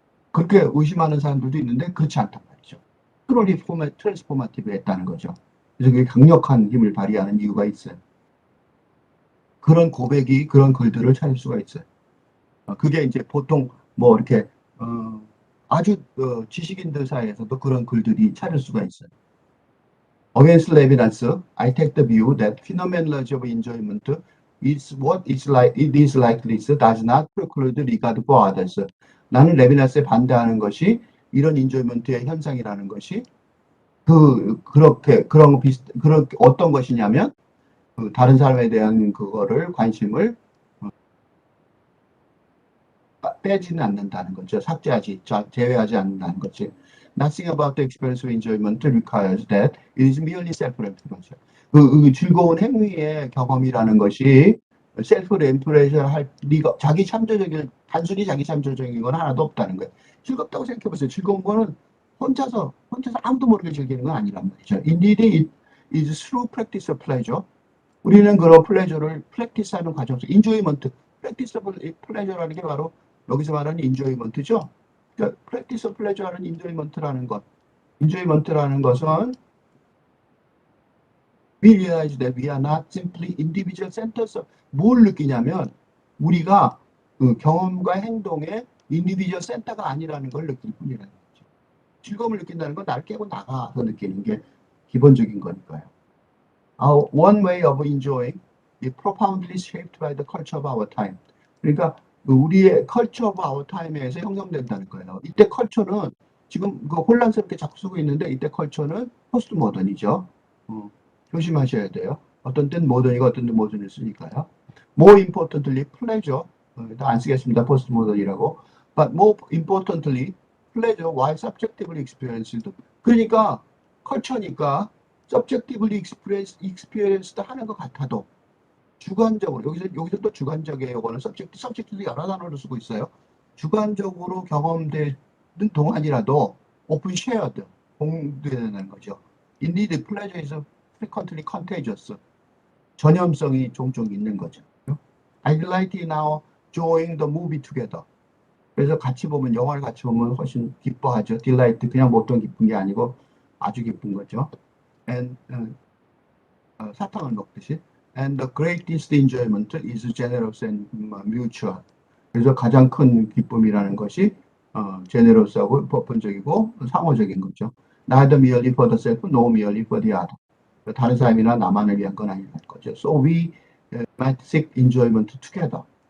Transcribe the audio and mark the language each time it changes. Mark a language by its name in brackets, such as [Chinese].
[Korean] 그렇게 의심하는 사람들도 있는데 그렇지 않단 말이죠. 트랜스포메티브 했다는 거죠. 그래서 그게 강력한 힘을 발휘하는 이유가 있어요. 그런 고백이 그런 글들을 찾을 수가 있어요. 그게 이제 보통 뭐 이렇게 아주 지식인들 사이에서도 그런 글들이 찾을 수가 있어요. [English] Against Levinas, I take the view that phenomenology of enjoyment is what is like it is like this does not preclude regard for others. [Korean] 나는 레비나스에 반대하는 것이 이런 인조이먼트의 현상이라는 것이 그렇게 어떤 것이냐면 다른 사람에 대한 그거를 관심을 빼지는 않는다는 거죠. 제외하지 않는다는 거지. [English] Nothing about the experience of enjoyment requires that it is merely self-referential. [Korean] 즐거운 행위의 경험이라는 것이 self-referential 할 리가 단순히 자기 참조적인 건 하나도 없다는 거예요. 즐겁다고 생각해보세요. 즐거운 거는 혼자서 아무도 모르게 즐기는 건 아니란 말이죠. [English] Indeed, it is through practice of pleasure. [Korean] 우리는 그런 플레저를 프랙티스하는 과정에서 enjoyment, [English] practice of pleasure [Korean] 라는 게 바로 여기서 말하는 enjoyment죠. 그러니까 [English] practice of pleasure라는 enjoyment [Korean] 라는 것은 [English] we realize that we are not simply individual centers. [Korean] 뭘 느끼냐면 우리가 그 경험과 행동의 individual center가 아니라는 걸 느낄 뿐이라는 거죠. 즐거움을 느낀다는 건 날 깨고 나가서 느끼는 게 기본적인 거니까요. [English] One way of enjoying is profoundly shaped by the culture of our time. [Korean] 그러니까 우리의 [English] culture of our time [Korean] 에서 형성된다는 거예요. 이때 컬처는 지금 혼란스럽게 자꾸 쓰고 있는데 이때 컬처는 포스트 모던이죠. 조심하셔야 돼요. 어떤 때는 모던이고 어떤 때는 모던을 쓰니까요. [English] More importantly, pleasure. [Korean] 안 쓰겠습니다. 포스트 모던이라고. [English] But more importantly, pleasure while subjectively experienced. [Korean] 그러니까 컬처니까 [English] subjectively experienced [Korean] 하는 것 같아도 주관적으로, 여기서 또 주관적이에요. 이거는 서브젝트도 여러 단어를 쓰고 있어요. 주관적으로 경험되는 동안이라도 오픈 쉐어드, 공유되는 거죠. [English] Indeed, pleasure is frequently contagious. [Korean] 전염성이 종종 있는 거죠. [English] I delight in now enjoying the movie together. [Korean] 그래서 같이 보면, 영화를 같이 보면 훨씬 기뻐하죠. delight, 그냥 보통 기쁜 게 아니고 아주 기쁜 거죠. [English] And, [Korean] 사탕을 먹듯이. [English] And the greatest enjoyment is generous and mutual. [Korean] 그래서 가장 큰 기쁨이라는 것이 generous하고 보편적이고 상호적인 거죠. [English] Neither merely for the self, nor merely for the other. [Korean] 다른 사람이나 나만을 위한 건 아니라는 거죠. [English] So we might seek enjoyment together.